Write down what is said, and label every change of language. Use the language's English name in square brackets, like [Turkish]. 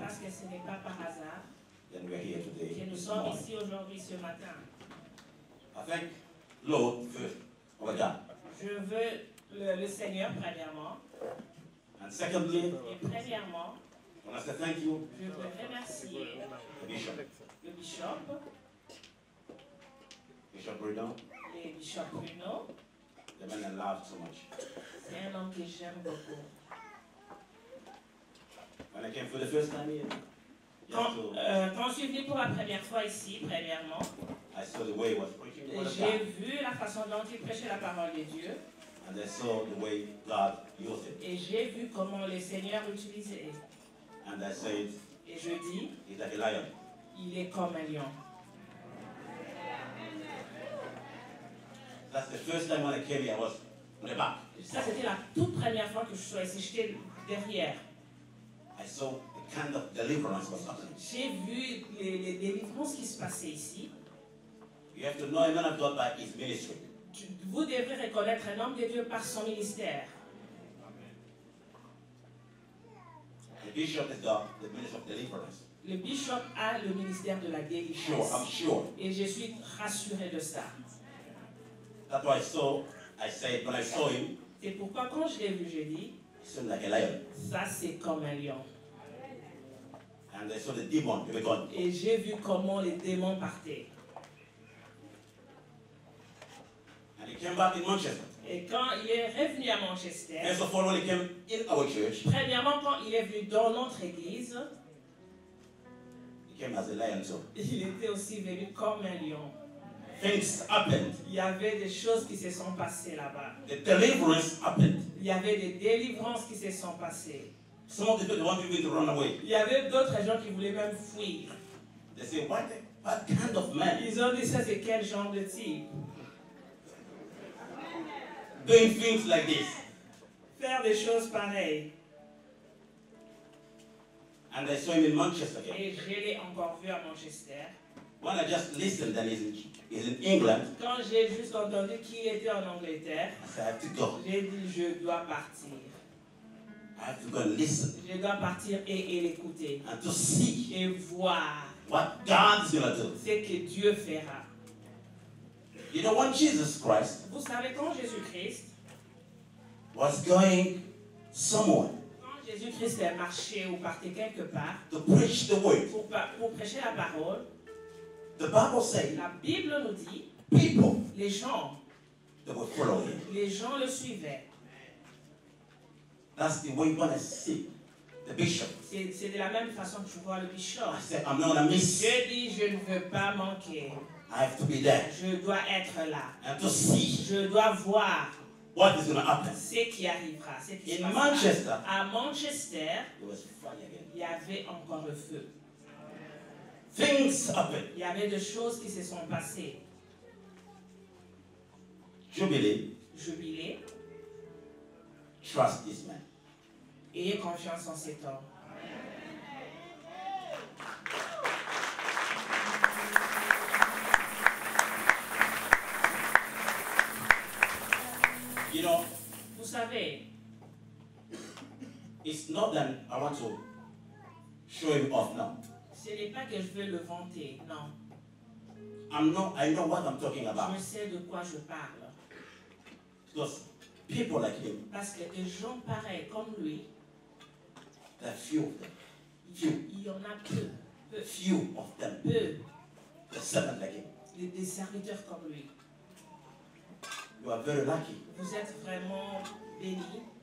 [French] Parce que ce n'est pas par hasard [English] that we're here today. [French] que nous [English] this [French] sommes [English] morning. [French] ici aujourd'hui, ce matin. [English] I thank Lord first over God. [French] Je veux le Seigneur, premièrement. [English] And secondly, [French] Et premièrement, [English] I want to say thank you, [French] je veux remercier [English] the Bishop, [French] le bishop, [English] Bishop Bruno, [French] et bishop Bruno. [English] the man I love so much. [French] C'est un homme que j'aime beaucoup. [English] When I came for the first time here, [French] Quand je suis venu pour la première fois ici, premièrement, [English] I saw the way he was preaching the word of [French] j'ai [English] God, [French] vu la façon dont il prêchait la parole de Dieu [English] and I saw the way God used it. [French] et j'ai vu comment le Seigneur l'utilisait. [English] And I said, [French] Et je dis, [English] he's like a lion. [French] il est comme un lion. [English] That's the first time when I came here, I was on the back. [French] Ça, c'était la toute première fois que je suis ici. J'étais derrière. [English] I saw the kind of deliverance was happening. [French] J'ai vu les délivrances qui se passaient ici. [English] You have to know a man of God by his ministry. [French] Vous devrez reconnaître un homme de Dieu par son ministère. [English] The bishop is the minister of deliverance. [French] Le bishop a le ministère de la [English] Sure, I'm [French] délivrance. [English] sure. [French] Et je suis rassuré de ça. [English] That's why I said, when I saw him, [French] C'est pourquoi quand je l'ai vu, j'ai dit, [English] he seemed like a lion. [French] ça c'est comme un lion. [English] And I saw the demon, they were gone. [French] Et j'ai vu comment les démons partaient. [English] And he came back in Manchester. [French] Et quand il est revenu à Manchester, [English] First of all, when he came in our church, [French] premièrement quand il est venu dans notre église, [English] he came as a lion too. [French] il était aussi venu comme un lion. [English] Things happened. [French] Il y avait des choses qui se sont passées là-bas. [English] The deliverance happened. [French] Il y avait des délivrances qui se sont passées. [English] Some of the people want people to run away. [French] Il y avait d'autres gens qui voulaient même fuir. [English] They say, what kind of man [French] Ils ont dit ça, c'est quel genre de type? [English] doing things like this? [French] Faire des choses pareilles. [English] And I saw him in Manchester again. [French] Et je l'ai encore vu à Manchester. [English] When I just listened, and he's in England, [French] Quand j'ai juste entendu qu'il était en Angleterre, [English] I said, I have to go. [French] j'ai dit je dois partir. [English] I have to go and listen [French] Je dois partir et l'écouter. [English] and to see [French] Et voir [English] what God is going to do. [French] ce que Dieu fera. [English] You know, when Jesus Christ [French] Vous savez, quand Jésus-Christ, [English] was going somewhere [French] quand Jésus-Christ est marché ou partait quelque part [English] to preach the word, [French] pour prêcher la parole, [English] the Bible says [French] la Bible nous dit, [English] people [French] les gens [English] that were following him. [French] le suivaient. [English] That's the way you want to see the bishop. [French] C'est de la même façon que je vois le bishop. [English] I said, I'm not going to miss. [French] Je dis, je ne veux pas manquer. [English] I have to be there [French] Je dois être là. [English] and to see [French] Je dois voir [English] what is going to happen. [French] ce qui arrivera. Ce qui se [English] In [French] passera. [English] Manchester, [French] À Manchester, [English] there was fire again. [French] il y avait encore le feu. [English] Things happened. [French] Il y avait des choses qui se sont passées. [English] Jubilee, [French] Jubilé, [English] trust this man. [French] ayez confiance en cet homme. [English] You know, [French] Vous savez, [English] it's not that I want to show him off now. [French] ce n'est pas que je veux le vanter, non. [English] I know what I'm talking about. [French] Je sais de quoi je parle. [English] Because people like him, [French] Parce que des gens pareils comme lui, [English] there are few of them. Few. [French] il y en a peu. Peu. [English] Few of them. [French] Peu. [English] The servant like him. [French] Des serviteurs comme lui. [English] You are very lucky [French] Vous êtes vraiment bénis